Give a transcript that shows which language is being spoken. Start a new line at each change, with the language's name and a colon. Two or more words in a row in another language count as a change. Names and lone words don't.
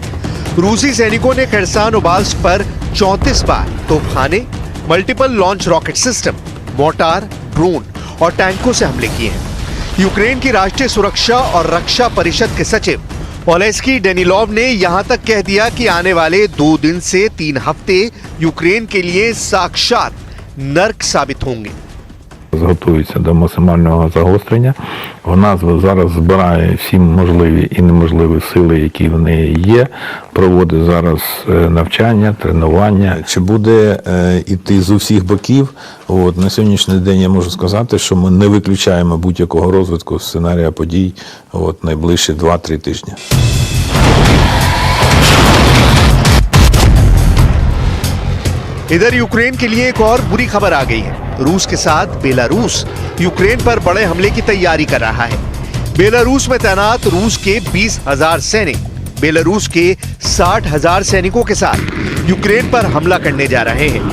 Hindi: रूसी सैनिकों ने खरसान ओब्लास्ट पर 34 बार तोपखाने,
English: multiple launch rocket system,
Hindi: मोर्टार, ड्रोन और टैंकों से हमले किए हैं। यूक्रेन की राष्ट्रीय सुरक्षा और रक्षा परिषद के सचिव ओलेस्की डेनिलोव ने यहां तक कह दिया कि आने वाले 2 दिन से 3 हफ्ते यूक्रेन के लिए साक्षात नर्क साबित होंगे।
Ukrainian: Готується до максимального загострення. Вона зараз збирає всі можливі і неможливі сили, які в неї є. Проводить зараз навчання, тренування. Чи буде іти з усіх боків? На сьогоднішній день я можу сказати, що ми не виключаємо будь-якого розвитку сценарія подій найближчі 2-3 тижні.
Hindi: इधर यूक्रेन के लिए एक और बुरी खबर आ गई है। रूस के साथ बेलारूस यूक्रेन पर बड़े हमले की तैयारी कर रहा है। बेलारूस में तैनात रूस के 20,000 सैनिक बेलारूस के 60,000 सैनिकों के साथ यूक्रेन पर हमला करने जा रहे हैं।